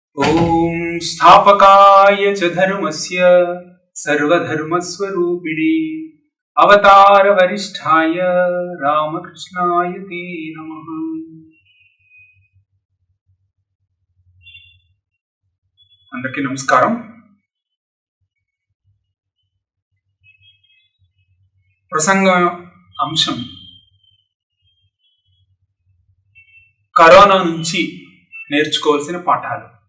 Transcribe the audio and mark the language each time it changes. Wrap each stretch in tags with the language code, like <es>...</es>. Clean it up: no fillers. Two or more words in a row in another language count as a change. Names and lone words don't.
<sa>ॐ स्थापकाय च धर्मस्य सर्वधर्मस्वरूपिणे अवतारवरिष्ठाय रामकृष्णाय ते नमः।</sa> <te>అందరికీ నమస్కారం. ప్రసంగ అంశం కరోనా నుంచి నేర్చుకోవాల్సిన పాఠాలు.</te>